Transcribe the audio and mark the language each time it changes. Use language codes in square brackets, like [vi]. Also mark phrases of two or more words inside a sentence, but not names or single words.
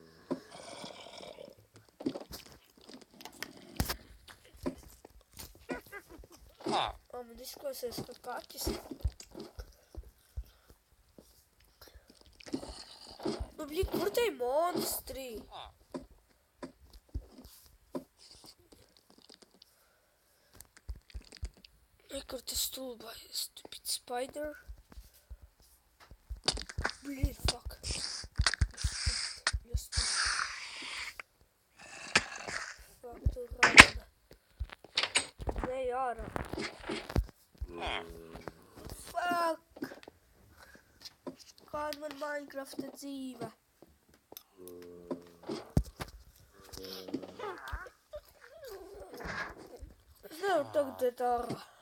[lv] Man izklausies kā kaķis. Blīn, kur te ir monstri? Kur tas stulbais, [en] stupid spider? Blin, fuck. Just fuck, [lv] tu rāda. Ne, ārā. Fuck. Kāda man Minecrafta dzīve? Es nevaru tagad iet ārā.